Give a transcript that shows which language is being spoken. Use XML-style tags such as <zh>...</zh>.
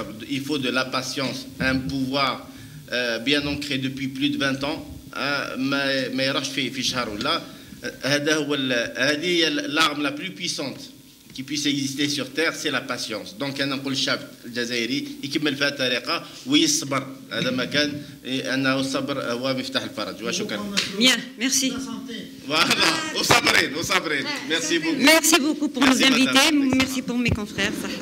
<fr>Il faut de la patience, un pouvoir bien ancré depuis plus de 20 ans.</fr> <ar>ما يروحش في شهر ولا. هذه</ar> <fr>l'arme la plus puissante qui puisse exister sur terre, c'est la patience.</fr> <ar>Donc أنا نقول الشعب الجزائري يكمل في هذه الطريقة ويصبر. هذا ما كان أنه الصبر هو مفتاح الفرج. وشكرا.</ar> <fr>Bien, merci. Voilà,</fr> <ar>وصابرين.</ar> <fr>Merci beaucoup. Merci beaucoup pour nous inviter. Merci pour mes confrères.</fr>